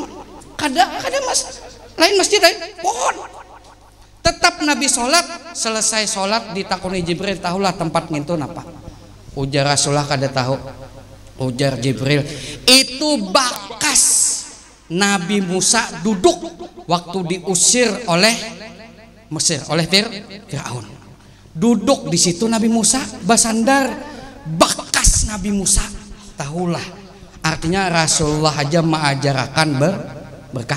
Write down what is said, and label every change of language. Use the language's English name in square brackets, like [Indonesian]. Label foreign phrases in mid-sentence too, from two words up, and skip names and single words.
[Banjar] Kada mas, lain masjid lain pohon. Tetap Nabi sholat, selesai sholat ditakuni Jibril, tahulah tempat ngintun apa? Ujar Rasulullah kada tahu. Ujar Jibril, itu bakas Nabi Musa duduk waktu diusir oleh Mesir, oleh Firaun. Duduk di situ Nabi Musa basandar, bakas Nabi Musa. Tahulah, artinya Rasulullah aja mengajarkan berkah.